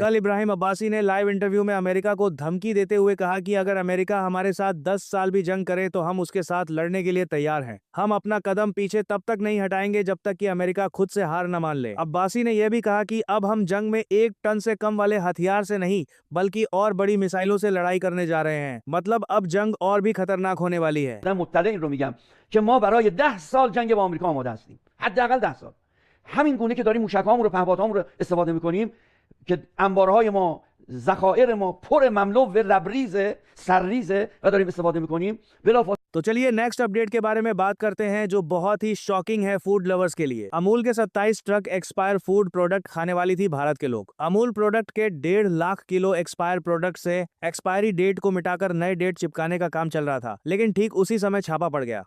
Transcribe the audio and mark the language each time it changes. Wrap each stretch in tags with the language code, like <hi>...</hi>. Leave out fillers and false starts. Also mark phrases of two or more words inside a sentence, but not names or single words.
<hi>कल इब्राहिम अब्बासी ने लाइव इंटरव्यू में अमेरिका को धमकी देते हुए कहा कि अगर अमेरिका हमारे साथ 10 साल भी जंग करे तो हम उसके साथ लड़ने के लिए तैयार हैं। हम अपना कदम पीछे तब तक नहीं हटाएंगे जब तक कि अमेरिका खुद से हार न मान ले। अब्बासी ने यह भी कहा कि अब हम जंग में 1 टन से कम वाले हथियार से नहीं बल्कि और बड़ी मिसाइलों से लड़ाई करने जा रहे हैं। मतलब अब जंग और भी खतरनाक होने वाली है।</hi> <fa>که ما برای 10 سال جنگ با آمریکا آماده هستیم، حداقل 10 سال. همین گونه که داریم موشک‌هامون رو، پهپادهامون رو استفاده می‌کنیم که انبارهای ما، ذخایر ما پر مملو و لبریزه، سرریزه و داریم استفاده می‌کنیم. بلافاصله</fa> <hi>तो चलिए</hi> <en>next update</en> <hi>के बारे में बात करते हैं, जो बहुत ही शॉकिंग है</hi> <en>food lovers</en> <hi>के लिए। अमूल के 27 ट्रक</hi> <en>expire food product</en> <hi>खाने वाली थी भारत के लोग। अमूल प्रोडक्ट के 1.5 लाख किलो</hi> <en>expire product</en> <hi>से</hi> <en>expiry date</en> <hi>को मिटाकर नए डेट चिपकाने का काम चल रहा था, लेकिन ठीक उसी समय छापा पड़ गया।</hi>